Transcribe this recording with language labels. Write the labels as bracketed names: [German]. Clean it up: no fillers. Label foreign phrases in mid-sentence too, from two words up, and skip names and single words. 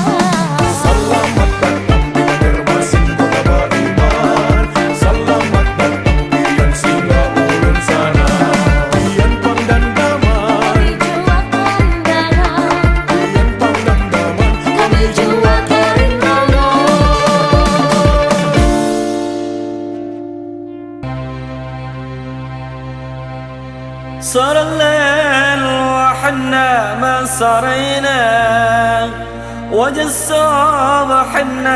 [Indonesian] Selamat datang di Banjarmasin, kota beriman. [Banjar] Selamat datang di yang singgah ulun sana. Dian Pang dan Daman, Kami jua kondangan, Dian Pang dan Daman. kami jua kerindangan. [Arabic] صار الليل وحنا ما صرينا وجا الصبح حنا